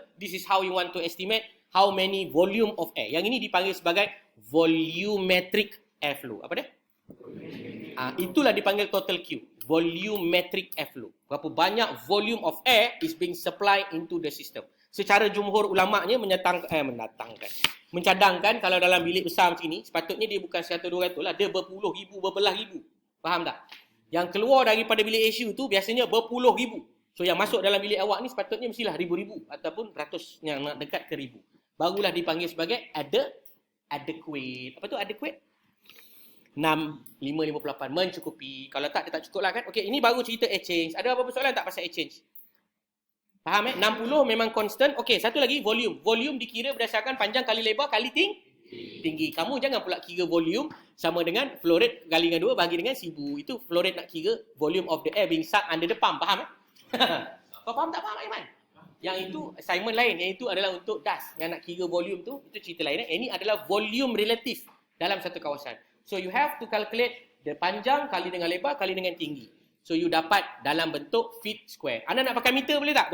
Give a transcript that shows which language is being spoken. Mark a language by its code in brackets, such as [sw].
[en] This is how you want to estimate how many volume of air. [ms] Yang ini dipanggil sebagai volumetric airflow. Apa dia? Itulah dipanggil total Q. Volumetric airflow. Berapa banyak [en] volume of air is being supplied into the system. [ms] Secara jumhur ulama'nya mencadangkan kalau dalam bilik besar macam ni, sepatutnya dia bukan 100-200 lah, dia berpuluh ribu, berbelas ribu. Faham tak? Yang keluar daripada bilik ACU tu biasanya berpuluh ribu. So yang masuk dalam bilik awak ni sepatutnya mestilah ribu-ribu ataupun ratus yang nak dekat ke ribu. Barulah dipanggil sebagai adequate. Apa tu adequate? 6, 5, 58 mencukupi. Kalau tak, dia tak cukup lah kan. Okey, ini baru cerita air change. Ada apa-apa soalan tak pasal air change? Faham 60 memang constant. Okey, satu lagi volume. Volume dikira berdasarkan panjang kali lebar kali tinggi. Kamu jangan pula kira volume sama dengan flow rate kali dengan 2 bagi dengan 1000. [en] Itu flow rate [ms] nak kira [en] volume of the air being sucked under the pump. [ms] Faham Kau faham tak faham Aiman? Yang itu assignment lain. Yang itu adalah untuk dust. Yang nak kira volume tu, itu cerita lain. Ini adalah volume relatif dalam satu kawasan. [en] So you have to calculate the [ms] panjang kali dengan lebar kali dengan tinggi. [en] So you [ms] dapat dalam bentuk [en] feet square. [ms] Anda nak pakai meter boleh tak?